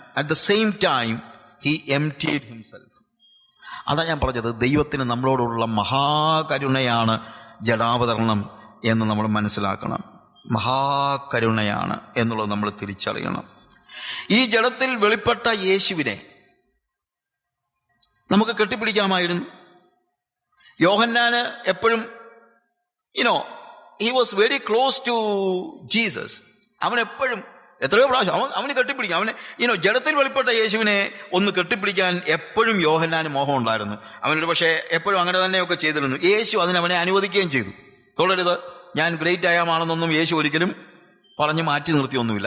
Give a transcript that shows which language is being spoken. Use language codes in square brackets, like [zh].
[en] At the same time he emptied himself. [ml] അതാ ഞാൻ പറഞ്ഞത്, ദൈവത്തിന് നമ്മളോടുള്ള മഹാകരുണയാണ് ജഡാവതരണം എന്ന് നമ്മൾ മനസ്സിലാക്കണം. മഹാകരുണയാണ് എന്നുള്ളത് നമ്മൾ തിരിച്ചറിയണം. ഈ ജഡത്തിൽ വെളിപ്പെട്ട യേശുവിനെ നമുക്ക് കെട്ടിപ്പിടിക്കാമായിരുന്നു. യോഹന്നാന് എപ്പോഴും [en] he was very close to Jesus. [ml] അവൻ എപ്പോഴും എത്രയോ പ്രാവശ്യം അവന് കെട്ടിപ്പിടിക്കാം. അവന് ജഡത്തിൽ വെളിപ്പെട്ട യേശുവിനെ ഒന്ന് കെട്ടിപ്പിടിക്കാൻ എപ്പോഴും യോഹന്നാന് മോഹം ഉണ്ടായിരുന്നു. അവനൊരു പക്ഷേ എപ്പോഴും അങ്ങനെ തന്നെയൊക്കെ ചെയ്തിരുന്നു. യേശു അവനെ അനുവദിക്കുകയും ചെയ്തു. തൊടരുത്, ഞാൻ ഗ്രേറ്റ് ആയാമാണെന്നൊന്നും യേശു ഒരിക്കലും പറഞ്ഞ് മാറ്റി നിർത്തിയൊന്നുമില്ല.